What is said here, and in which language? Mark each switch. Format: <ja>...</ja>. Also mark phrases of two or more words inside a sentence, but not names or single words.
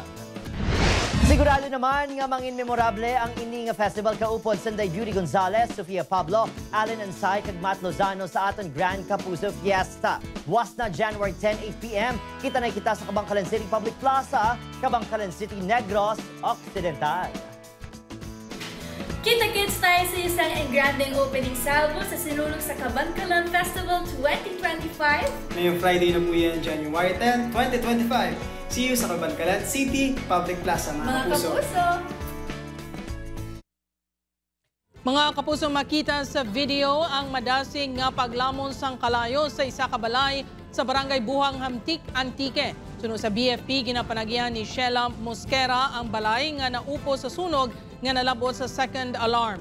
<hil>Sigurado naman nga mangin memorable ang ini nga festival kaupod Sanday Beauty Gonzalez, Sofia Pablo, Alan Ansay kag Matt Lozano sa aton Grand Kapuso Fiesta. Was na January 10, 8 p.m. Kita na kita sa Kabangkalan City Public Plaza, Kabangkalan City, Negros Occidental.</hil> <tl>Kita-kits tayo sa isang engranding</tl> <en>opening salvo</en> <tl>sa Sinulog sa Kabangkalan Festival 2025. Ngayong Friday na po yan, January 10, 2025.</tl> <en>See you</en> <tl>sa Kabangkalan City Public Plaza, mga kapuso.</tl> <hil>Mga kapuso, makita sa video ang madasing nga paglamon sang kalayo sa isa ka balay sa Barangay Buhang Hamtik, Antique. Suno sa BFP, ginapanagihan ni Sheila Mosquera ang balay nga naupo sa sunog nga nalabot sa</hil> <en>second alarm.</en>